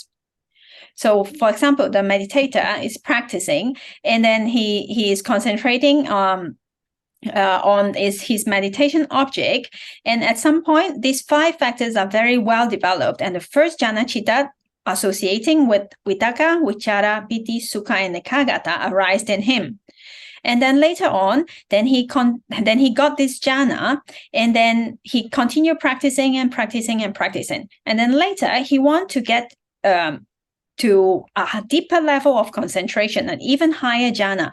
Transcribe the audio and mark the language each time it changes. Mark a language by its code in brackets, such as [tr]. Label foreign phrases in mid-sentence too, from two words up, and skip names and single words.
[en] So, for example, the meditator is practicing, and then he is concentrating on his meditation object, and at some point, these 5 factors are very well developed, and the first [pi] jhana citta [en] associating with [pi] vitaka, vichara, piti, sukha, and ekagata [en] arise in him. And then later on, then he got this jhana, and then he continued practicing and practicing and practicing. And then later, he wants to get to a deeper level of concentration, an even higher jhana.